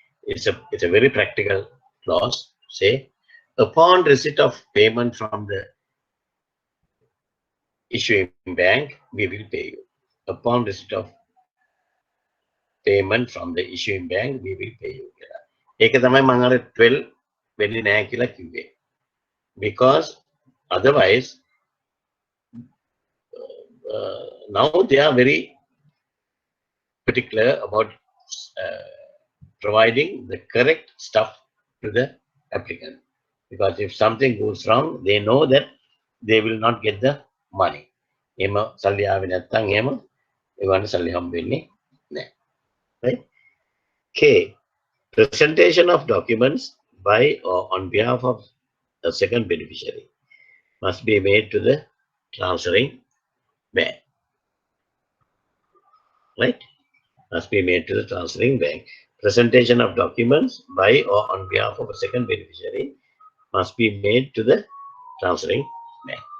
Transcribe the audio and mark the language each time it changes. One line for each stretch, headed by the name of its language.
English: It's a very practical clause. Say, upon receipt of payment from the issuing bank, we will pay you. Upon receipt of payment from the issuing bank, we will pay you.
Sinhala: ඒක තමයි මම අර 12 වෙන්නේ නැහැ කියලා කිව්වේ.
English: Because otherwise, now they are very particular about providing the correct stuff to the applicant. Because if something goes wrong, they know that they will not get the money.
Sinhala: එහෙම සල්ලි ආවේ නැත්නම් එහෙම ඒවන්ට සල්ලි හම්බ වෙන්නේ නැහැ.
English: Right? K. Presentation of documents by or on behalf of a second beneficiary must be made to the transferring bank. Right? Must be made to the transferring bank. Presentation of documents by or on behalf of a second beneficiary must be made to the transferring bank.